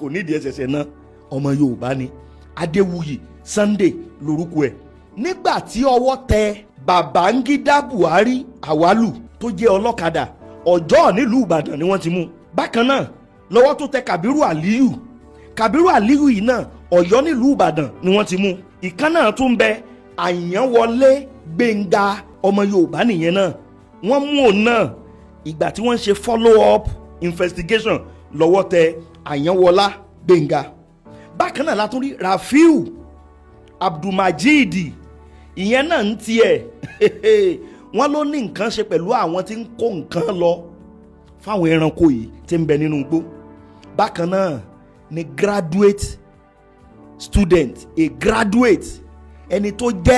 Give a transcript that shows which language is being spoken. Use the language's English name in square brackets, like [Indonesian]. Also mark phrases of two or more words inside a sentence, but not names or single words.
[Yoruba] nídìí ẹsẹ̀ṣẹ̀ náà ọmọ Yorùbá ni Adéwuyì Sunday lórúkọ ẹ̀ nígbà tí ọwọ́ tẹ Babangida Buhari Awalu tó jẹ́ ọlọ́kadà Ọjọ́ nílùú Ìbàdàn ni wọ́n ti mú bákan náà lọ́wọ́ tó tẹ Kabiru Aliyu yìí náà Ọ̀yọ́ nílùú Ìbàdàn ni wọ́n ti mú ìkan náà tún bẹ Àyànwọlé Gbénga ọmọ Yorùbá nìyẹn náà wọ́n mú òun náà ìgbà tí wọ́n ṣe [English] follow up investigation [Yoruba] lọ́wọ́ tẹ Àyànwọlá Gbénga bákan náà látún rí Rafiu Abdulmajid ìyẹn náà ń tiẹ̀ wọ́n ló ní nǹkan ṣe pẹ̀lú àwọn tí ń kó nǹkan lọ fáwọn ẹranko yìí tí ń bẹ nínú igbó bákan náà ni [English] graduate student [Yoruba] ẹni tó